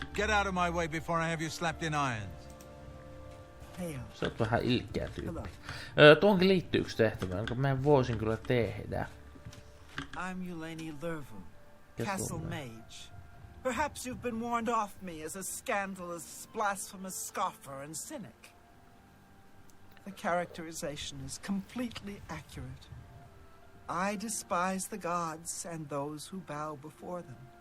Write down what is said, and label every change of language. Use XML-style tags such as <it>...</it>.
<en>Get out of my way before I have you slapped in irons.</en> <fi>Sä oot vähän ilkeä tyyppi. Tuonkin liittyy yksi tehtävä, jonka mä voisin kyllä tehdä.</fi> <en>I'm Eulaine Lervu, Yes, Castle woman. Mage. Perhaps you've been warned off me as a scandalous, blasphemous scoffer and cynic. The characterization is completely accurate. I despise the gods and those who bow before them.</en>